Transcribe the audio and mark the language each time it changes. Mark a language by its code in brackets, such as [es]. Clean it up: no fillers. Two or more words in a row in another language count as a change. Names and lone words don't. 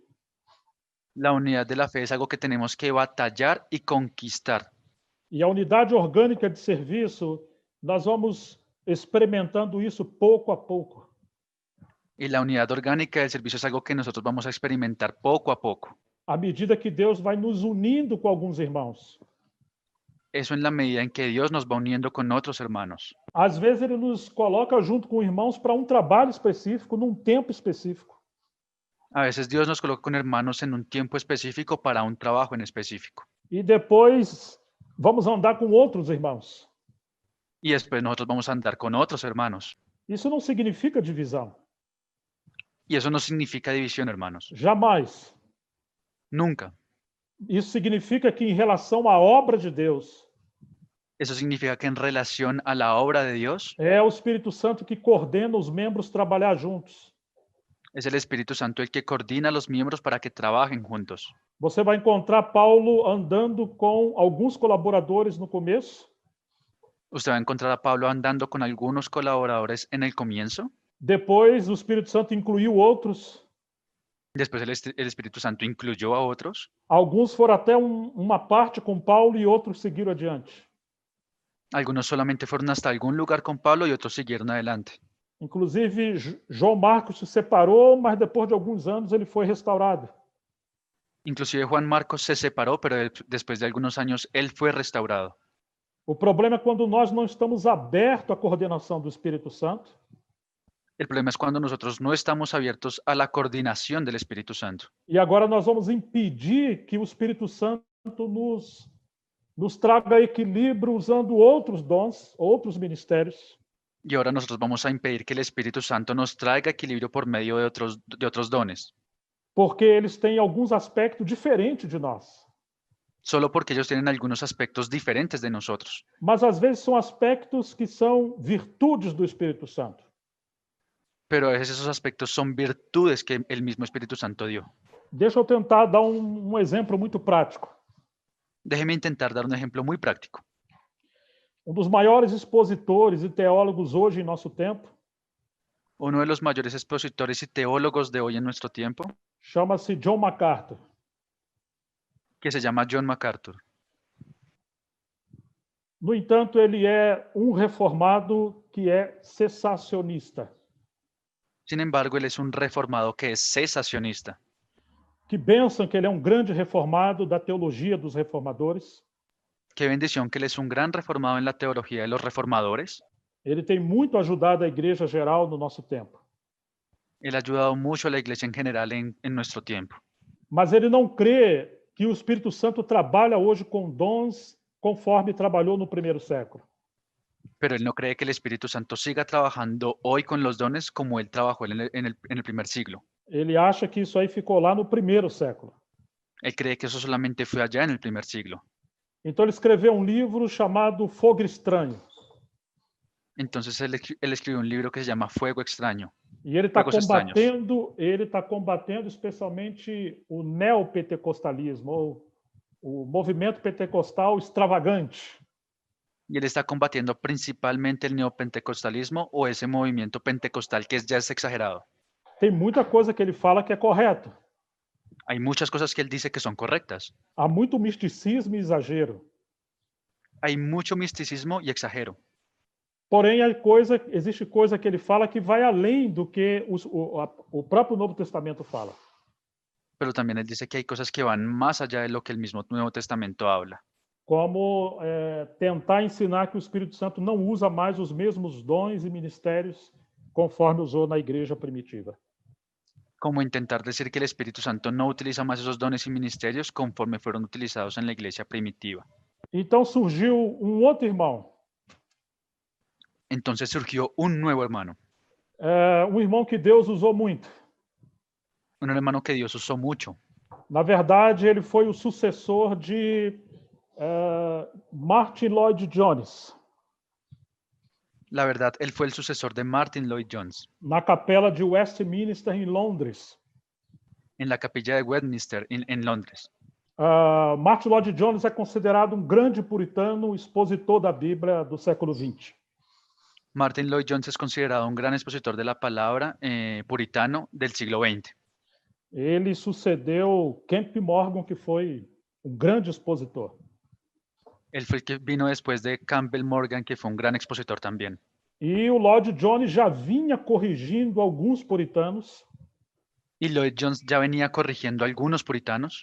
[es] La unidad de la fe es algo que tenemos que batallar y conquistar. [pt] E a unidade orgânica de serviço, nós vamos experimentando isso pouco a pouco. [es] Y la unidad orgánica del servicio es algo que nosotros vamos a experimentar poco a poco. [pt] À medida que Deus vai nos unindo com alguns irmãos. [es] Eso en la medida en que Dios nos va uniendo con otros hermanos. [pt] Às vezes ele nos coloca junto com irmãos para um trabalho específico, num tempo específico. [es] A veces Dios nos coloca con hermanos en un tiempo específico para un trabajo en específico. [pt] E depois vamos andar com outros irmãos. [es] Y después nosotros vamos a andar con otros hermanos. [pt] Isso não significa divisão. [es] Y eso no significa división, hermanos. [pt] Jamais. [es] Nunca. [pt] Isso significa que em relação à obra de Deus, [es] Eso significa que en relación a la obra de Dios, [pt] é o Espírito Santo que coordena os membros trabalhar juntos. [es] es el Espíritu Santo el que coordina a los miembros para que trabajen juntos. [pt] Você vai encontrar Paulo andando com alguns colaboradores no começo, [es] Usted va a encontrar a Pablo andando con algunos colaboradores en el comienzo. [pt] depois o Espírito Santo incluiu outros, [es] Después el Espíritu Santo incluyó a otros. [pt] alguns foram até uma parte com Paulo e outros seguiram adiante. [es] Algunos solamente fueron hasta algún lugar con Pablo y otros siguieron adelante. [pt] Inclusive, João Marcos se separou, mas depois de alguns anos ele foi restaurado. [es] Inclusive Juan Marcos se separó, pero después de algunos años él fue restaurado. [pt] O problema é quando nós não estamos abertos à coordenação do Espírito Santo. [es] El problema es cuando nosotros no estamos abiertos a la coordinación del Espíritu Santo. [pt] E agora nós vamos impedir que o Espírito Santo nos traga equilíbrio usando outros dons, outros ministérios. [es] Y ahora nosotros vamos a impedir que el Espíritu Santo nos traiga equilibrio por medio de otros dones, [pt] Porque eles têm alguns aspectos diferentes de nós. [es] solo porque ellos tienen algunos aspectos diferentes de nosotros. [pt] Mas às vezes são aspectos que são virtudes do Espírito Santo. [es] Pero a veces esos aspectos son virtudes que el mismo Espíritu Santo dio. [pt] Deixa eu tentar dar um exemplo muito prático. [es] Déjeme intentar dar un ejemplo muy práctico. [pt] Um dos maiores expositores e teólogos hoje em nosso tempo [es] Uno de los mayores expositores y teólogos de hoy en nuestro tiempo, [pt] chama-se John MacArthur. [es] que se llama John MacArthur. [pt] No entanto, ele é um reformado que é cessacionista, [es] Sin embargo, él es un reformado que es cesacionista, [pt] que pensam que ele é um grande reformado da teologia dos reformadores. [es] Qué bendición que él es un gran reformado en la teología de los reformadores. [pt] Ele tem muito ajudado a igreja geral no nosso tempo. [es] Él ha ayudado mucho a la iglesia en general en nuestro tiempo. [pt] Mas ele não crê que o Espírito Santo trabalha hoje com dons conforme trabalhou no primeiro século. [es] Pero él no cree que el Espíritu Santo siga trabajando hoy con los dones como él trabajó en el primer siglo. [pt] Ele acha que isso aí ficou lá no primeiro século. [es] Él cree que eso solamente fue allá en el primer siglo. [pt] Então ele escreveu um livro chamado Fogo Estranho. [es] Entonces él escribió un libro que se llama Fuego Extraño. [pt] E ele está [es] Fuegos [pt] combatendo especialmente o neopentecostalismo, ou o movimento pentecostal extravagante. [es] Y él está combatiendo principalmente el neopentecostalismo o ese movimiento pentecostal que ya es exagerado. [pt] Tem muita coisa que ele fala que é correta. [es] Hay muchas cosas que él dice que son correctas. [pt] Há muito misticismo e exagero. [es] Hay mucho misticismo y exagero. [pt] Porém, existe coisa que ele fala que vai além do que o próprio Novo Testamento fala. [es] Pero también él dice que hay cosas que van más allá de lo que el mismo Nuevo Testamento habla. [pt] Como tentar ensinar que o Espírito Santo não usa mais os mesmos dons e ministérios conforme usou na igreja primitiva. [es] Como intentar decir que el Espíritu Santo no utiliza más esos dones y ministerios conforme fueron utilizados en la iglesia primitiva. [pt] Então surgiu outro irmão. [es] Entonces surgió un nuevo hermano. [pt] Irmão que Deus usou muito. [es] Un hermano que Dios usó mucho. [pt] Na verdade, ele foi o sucessor de Martin Lloyd Jones. [es] La verdad, él fue el sucesor de Martin Lloyd Jones [pt] Na capela de Westminster, em Londres. [es] en la capilla de Westminster en Londres. [pt] Martin Lloyd Jones é considerado grande puritano, expositor da Bíblia do século XX. [es] Martin Lloyd Jones es considerado un gran expositor de la palabra puritano del siglo XX. [pt] Ele sucedeu Kemp Morgan, que foi grande expositor. [es] Él fue el que vino después de Campbell Morgan, que fue un gran expositor también. [pt] E o Lloyd Jones já vinha corrigindo alguns puritanos [es] Y Lloyd Jones ya venía corrigiendo a algunos puritanos